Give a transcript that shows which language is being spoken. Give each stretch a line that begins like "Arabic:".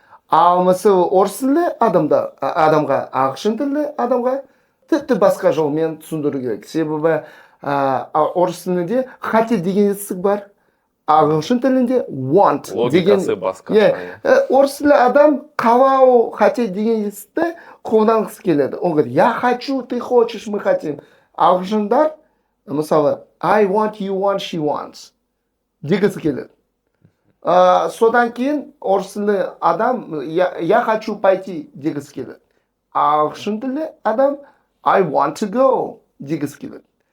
Kazakh: Ал мысалы орыс тілді адамға, ағылшын тілді адамға тіпті басқа жолмен түсіндіру керек. Себебі орыс тілінде хотеть деген етістік бар. Ағылшын тілінде want деген. Логикасы басқа. Орыс тілді адам қалау, хотеть деген етістікті қолданғысы келеді.
Russian: Он говорит, я хочу, ты хочешь, мы хотим.
Kazakh: Ағылшындар, мысалы,
English: I want, you want, she wants
Kazakh: дегісі келеді. Содан кейін орыс тілді адам
Russian: я хочу пойти
Kazakh: дегісі келеді. Ағылшын тілді адам
English: I want to go
Kazakh: дегісі келеді.